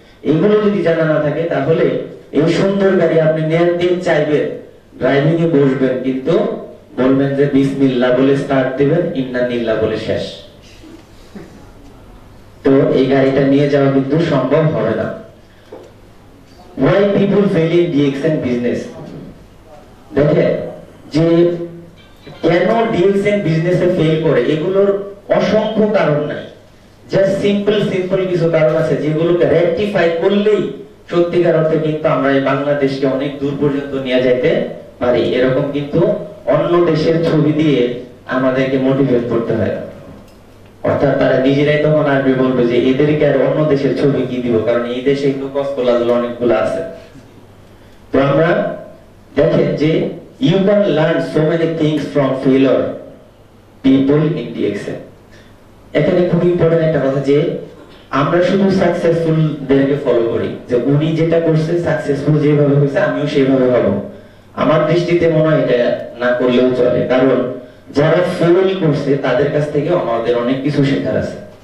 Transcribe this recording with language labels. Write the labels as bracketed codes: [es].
[bn] এগুলো যদি জানা না থাকে তাহলে এই সুন্দর গাড়ি আপনি নিতে চাইবেন, ড্রাইভিং এ বসবেন, কিন্তু বলবেন যে বিসমিল্লাহ বলে স্টার্ট দিবেন, ইন্নালিল্লাহ বলে শেষ। তো এই গাড়িটা নিয়ে যাওয়া কিন্তু সম্ভব হবে না। [en] Why people fail in DXN business? [bn] দেখেন যে কেন ডিএক্সএন বিজনেসে ফেল করে, এগুলোর অসংখ্য কারণ নাই, জাস্ট সিম্পল কিছু কারণ আছে যেগুলোকে রেকটিফাই করলেই সত্যিকার অর্থে কিন্তু আমরা এই বাংলাদেশকে অনেক দূর পর্যন্ত নিয়ে যেতে পারি। এরকম কিন্তু অন্য দেশের ছবি দিয়ে আমাদেরকে মোটিভেট করতে হয়, অর্থাৎ তারা নিজেরাই তখন আসবে বলবে যে এদেরকে আর অন্য দেশের ছবি কি দিব, কারণ এই দেশে কিন্তু কসকলাগুলো অনেকগুলো আছে। তো আমরা দেখেন যে [en] you can learn so many things from failure people in DXN। [bn] এখানে খুব ইম্পর্টেন্ট একটা কথা যে আমরা শুধু সাকসেসফুল দেরকে ফলো করি, যে উনি যেটা করছে সাকসেসফুল যেভাবে হয়েছে আমিও সেইভাবে হব। আমার দৃষ্টিতে মনে হয় এটা না করলেও চলে, কারণ যারা ফেল করছে তাদের কাছ থেকে আমাদের অনেক কিছু শেখার আছে।